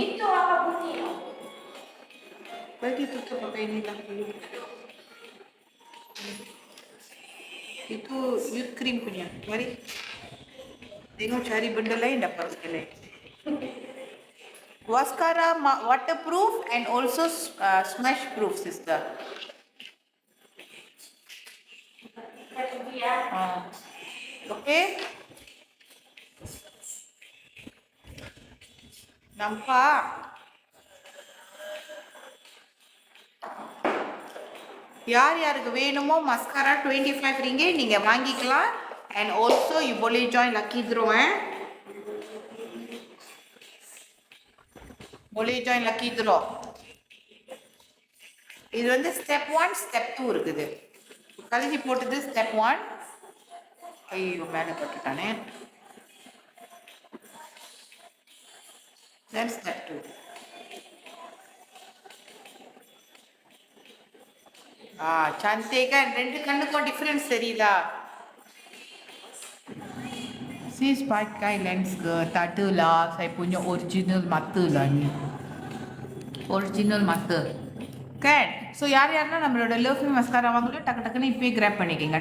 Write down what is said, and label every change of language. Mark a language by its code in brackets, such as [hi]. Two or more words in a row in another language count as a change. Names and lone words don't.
[ms] Itu apa putih? Bagi tutup pakai inilah dulu. Itu youth cream punya. Mari. Tengok cari benda lain dapat sekali. [en] Waskara waterproof and also smash proof, sister. Okay. [ms] Nampak? [ta] யார் யாருக்கு வேணுமோ மஸ்காரா 25 ringgit நீங்க வாங்கிக்கலாம். [en] And also you [ms] boleh [en] join lucky draw. [ms] Boleh [en] join lucky draw. [ta] இது வந்து [en] step 1 step 2 [ta] இருக்குது. கலக்கி போட்டது [en] step 1. [ta] ஐயோ மேலே போட்டுட்டானே. [en] then step 2. [ms] cantik kan, [ta] ரெண்டு கண்ணுக்கும் டிஃபரன்ஸ் தெரியுதா? [ms] Sis pakai lens ke? Tak ada lah. Saya punya original mata lah ni. Original mata. Kan? [ta] So யாரெல்லாம் நம்மளோட [en] lovely mascara [ta] வாங்குறோம் டக்கு டக்குன்னு இப்போயே கிராப் பண்ணிக்கோங்க.